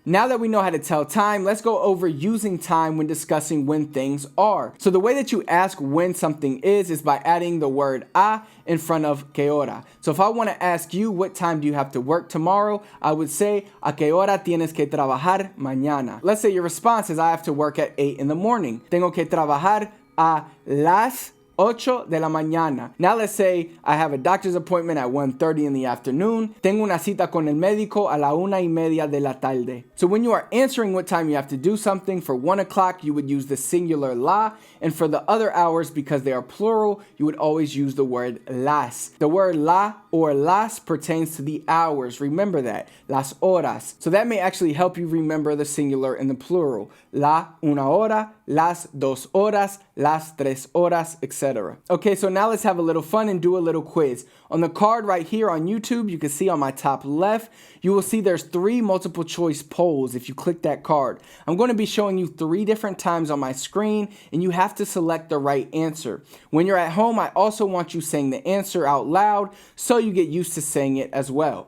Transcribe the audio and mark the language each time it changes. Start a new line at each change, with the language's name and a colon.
English: Now that we know how to tell time, let's go over using time when discussing when things are. So the way that you ask when something is by adding the word a in front of que hora. So if I want to ask you what time do you have to work tomorrow, I would say a que hora tienes que trabajar mañana. Let's say your response is I have to work at 8 in the morning.
Spanish: Tengo que trabajar a las 8 de la mañana.
English: Now let's say I have a doctor's appointment at 1:30 in the afternoon.
Spanish: Tengo una cita con el médico a la 1:30 de la tarde.
English: So when you are answering what time you have to do something, for 1 o'clock you would use the singular la, and for the other hours, because they are plural, you would always use the word las. The word la or las pertains to the hours. Remember that. Las horas. So that may actually help you remember the singular and the plural.
Spanish: La una hora, las 2 horas, las 3 horas, etc.
English: Okay, so now let's have a little fun and do a little quiz. On the card right here on YouTube, you can see on my top left, you will see there's 3 multiple choice polls if you click that card. I'm going to be showing you 3 different times on my screen, and you have to select the right answer. When you're at home, I also want you saying the answer out loud so you get used to saying it as well.